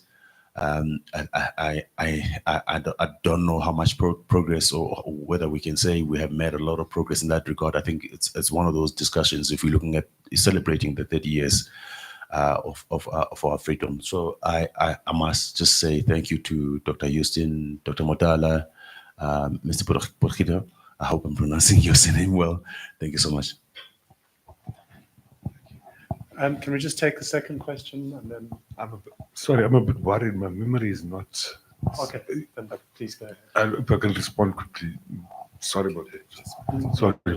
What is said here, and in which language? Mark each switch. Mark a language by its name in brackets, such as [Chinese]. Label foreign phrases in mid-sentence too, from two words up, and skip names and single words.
[English] I don't know how much progress, or whether we can say we have made a lot of progress in that regard. I think it's one of those discussions if we're looking at celebrating the 30 years of our freedom. So I must just say thank you to Dr. Houston, Dr. Motala, Mr. Potgieter. I hope I'm pronouncing your name well. Thank you so much. Can we just take the second question and then? I'm a bit worried. My memory is not. Okay, then please go ahead. If I can respond quickly. Sorry about that. Sorry.